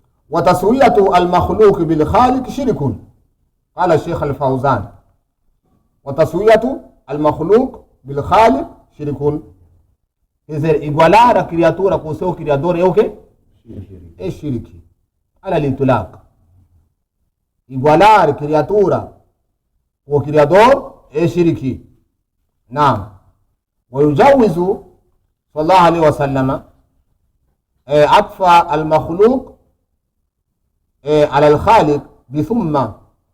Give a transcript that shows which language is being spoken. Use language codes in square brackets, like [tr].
[ar] وتسوية المخلوق بالخالق شرك. قال الشيخ الفوزان. وتسوية المخلوق بالخالق شرك. [pt] Quer dizer, igualar a criatura com o seu criador é o quê? É shirk. Ala l'itulaq. Igualar a criatura com o criador é shirk. Não. [ar] ويجوز صلى الله عليه وسلم عطف المخلوق على الخالق بثم.